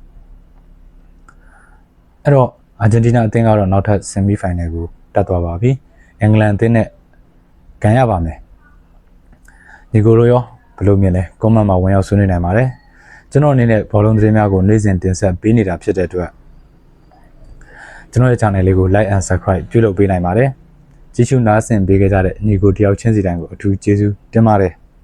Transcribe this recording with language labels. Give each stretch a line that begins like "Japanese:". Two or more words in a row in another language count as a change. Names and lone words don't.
Burmese: အဲ့တော့အာဂျင်တီးနားအသင်းကတော့နောက်ထပ်
English: semi final
Burmese: ကိုတက်သွားပါပြီအင်္ဂလန်အသင်းနဲ့ကန်ရပါမယ်ဒီကိုရောဘယ်လိုမြင်လဲ comment မှာဝင်ရောက်ဆွေးနွေးနိုင်ပါတယ်ကျွန်တော်အနေနဲ့ဘောလုံးသတင်းများကိုနေ့စဉ်တင်ဆက်ပေးနေတာဖြစ်တဲ့အတွက်ကျွန်တော်ရဲ့ channel လေးကို
English: like and subscribe
Burmese: ပြုလုပ်ပေးနိုင်ပါတယ်ကြည့်ရှုနားဆင်ပေးကြတဲ့ညီကိုတယောက်ချင်းစီတိုင်းကိုအထူးကျေးဇူးတင်ပါတယ်